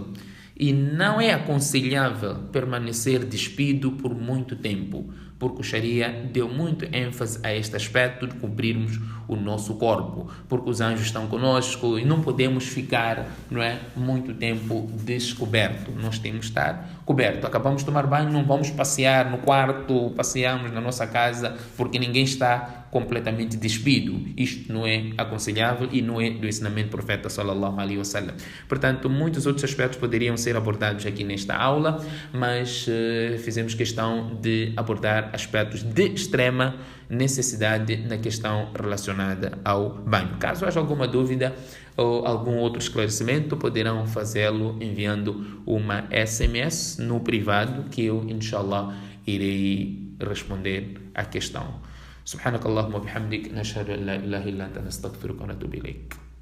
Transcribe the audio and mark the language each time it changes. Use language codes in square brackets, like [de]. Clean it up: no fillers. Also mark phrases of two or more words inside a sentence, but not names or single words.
[pt] E não é aconselhável permanecer despido por muito tempo, porque o Sharia deu muito ênfase a este aspecto de cobrirmos o nosso corpo, porque os anjos estão conosco e não podemos ficar, não é, muito tempo descoberto. Nós temos que estar coberto. Acabamos de tomar banho, não vamos passear no quarto, passeamos na nossa casa, porque ninguém está completamente despido. Isto não é aconselhável e não é do ensinamento do profeta [ar] صلى الله عليه وسلم. [pt] Portanto, muitos outros aspectos poderiam ser abordados aqui nesta aula, mas fizemos questão de abordar aspectos de extrema necessidade na questão relacionada ao banho. Caso haja alguma dúvida ou algum outro esclarecimento, poderão fazê-lo enviando uma SMS no privado, que eu, inshallah, irei responder à questão. [ar] سبحانك اللهم وبحمدك نشهد أن لا إله إلا أنت نستغفرك ونتوب إليك